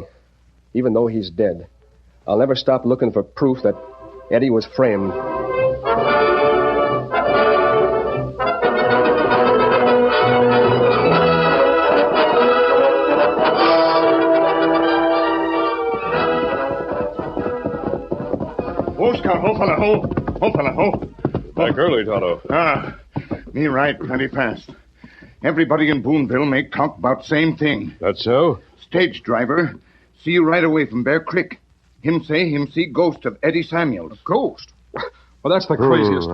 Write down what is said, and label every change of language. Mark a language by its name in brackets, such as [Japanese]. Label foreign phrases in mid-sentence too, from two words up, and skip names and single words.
[English] Even though he's dead, I'll never stop looking for proof that Eddie was framed. Oh, Scout, ho, fella, ho. Ho, fella, ho. Back early, Tonto. Me ride plenty fast. Everybody in Boonville make talk about same thing. That's so? Stage driver see you right away from Bear Creek. Him say him see ghost of Eddie Samuels. Ghost? Well, that's the craziest.